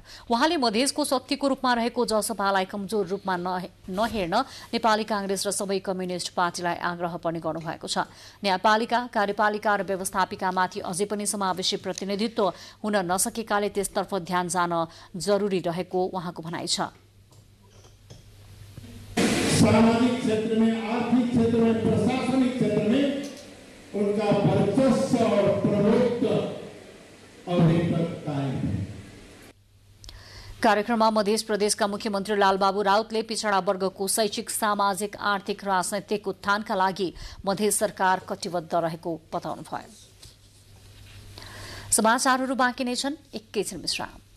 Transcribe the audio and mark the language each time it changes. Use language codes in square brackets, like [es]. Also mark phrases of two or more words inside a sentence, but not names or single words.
[ne] उहाँले मधेसको शक्तिको रूपमा रहेको जसपालाई कमजोर रूपमा नहेर्न नेपाली कांग्रेस र सबै कम्युनिष्ट पार्टीलाई आग्रह पनि गर्नुभएको छ। न्यायपालिका, कार्यपालिका र व्यवस्थापिकामाथि अझै पनि समावेशी प्रतिनिधित्व हुन नसकेकाले त्यसतर्फ ध्यान जान जरुरी रहेको उहाँको भनाइ छ। [hi] सामाजिक क्षेत्र में, आर्थिक क्षेत्र में, प्रशासनिक क्षेत्र में उनका वर्चस्व और प्रभुत्व अभी तक कायम है। [ne] कार्यक्रममा मध्य प्रदेशका मुख्यमन्त्री लालबाबु राउतले पिछडा वर्गको शैक्षिक, सामाजिक, आर्थिक, राजनैतिक उत्थानका लागि मध्य सरकार कटिबद्ध रहेको बताउनुभयो। समाचारहरू बाँकी नै छन्, एकैछिन विश्राम।